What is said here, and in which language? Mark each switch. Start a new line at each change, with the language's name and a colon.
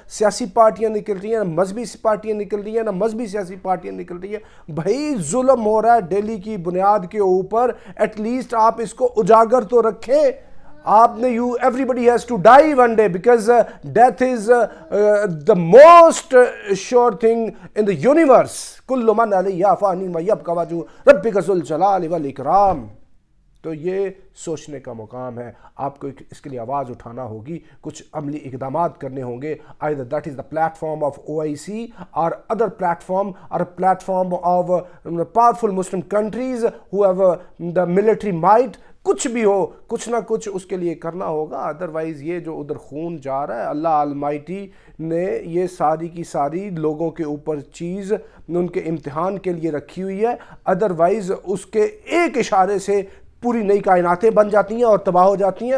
Urdu: سیاسی پارٹیاں نکل رہی ہیں، نہ مذہبی پارٹیاں نکل رہی ہیں، نہ مذہبی سیاسی پارٹیاں نکل رہی ہیں۔ بھائی ظلم ہو رہا ہے دہلی کی بنیاد کے اوپر، ایٹ لیسٹ آپ اس کو اجاگر تو رکھیں۔ آپ نے
English: everybody has to die one day because death is the most sure thing in the universe.
Arabic: كل من علیہا فان ویبقى وجہ ربک ذو الجلال والاکرام۔
Urdu: تو یہ سوچنے کا مقام ہے. آپ کو اس کے لیے آواز اٹھانا ہوگی, کچھ عملی اقدامات کرنے ہوں گے.
English: either that is the platform of OIC or other platform or a platform of powerful Muslim countries who have the military might.
Urdu: کچھ بھی ہو, کچھ نہ کچھ اس کے لیے کرنا ہوگا. ادروائز یہ جو ادھر خون جا رہا ہے, اللہ آلمائٹی نے یہ ساری کی ساری لوگوں کے اوپر چیز ان کے امتحان کے لیے رکھی ہوئی ہے. ادروائز اس کے ایک اشارے سے پوری نئی کائناتیں بن جاتی ہیں اور تباہ ہو جاتی ہیں.